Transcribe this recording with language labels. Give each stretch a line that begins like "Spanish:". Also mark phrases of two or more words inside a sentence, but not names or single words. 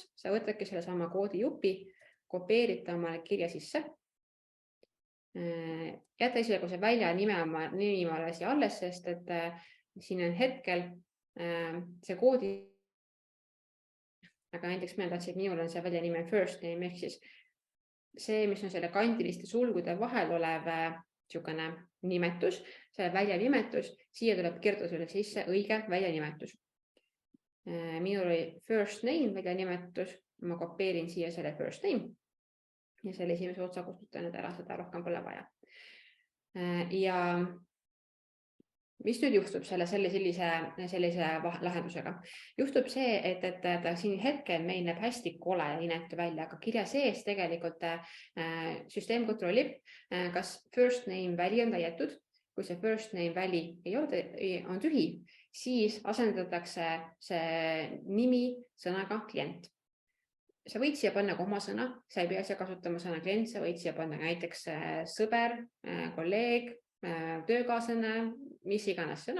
Estonian: Sa võtadki selle sama koodijupi, kopeerid omale kirja sisse. Jäta esialgu see välja nimi alles, sest et siin on hetkel see koodi, aga näiteks meil tahtsid, minul on see välja nime
English: first name,
Estonian: ehk siis see, mis on selle kandiliste sulgude vahel olev niisugune nimetus, see väljanimetus, siia tuleb kirjutada selle sisse õige väljanimetus. Minul oli
English: first name
Estonian: väljanimetus, ma kopeerin siia selle
English: first name.
Estonian: Ja selle esimese otsa kustutan nüüd ära, seda rohkem pole vaja. Ja mis nüüd juhtub sellise lahendusega? Juhtub see, et ta siin hetkel meil näeb hästi kole ja inetu välja, aga kirja sees tegelikult süsteem kontrollib, kas
English: first name
Estonian: väli on täidetud. Kui see
English: first name
Estonian: väli on tühi, siis asendatakse see nimi sõnaga klient. Sa võid siia panna oma sõna, sa ei pea siia kasutama sõna klient, sa võid siia panna näiteks sõber, kolleeg, töökaaslane, mis iganes sõna.